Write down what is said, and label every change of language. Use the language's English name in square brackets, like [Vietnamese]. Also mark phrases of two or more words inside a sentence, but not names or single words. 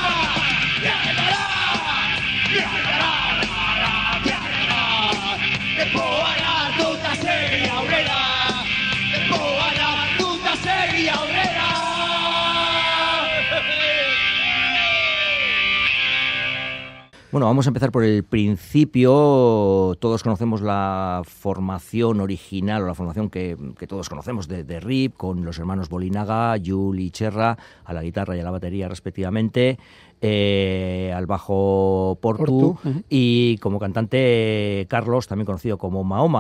[Basque] Lepoan hartu eta segi aurrera! Lepoan hartu eta segi aurrera! [Spanish] Bueno, vamos a empezar por el principio. Todos conocemos la formación original, o la formación que todos conocemos de Rip, con los hermanos Bolinaga, Yul y Cherra, a la guitarra y a la batería respectivamente, al bajo Portu, y como cantante Carlos, también conocido como Mahoma.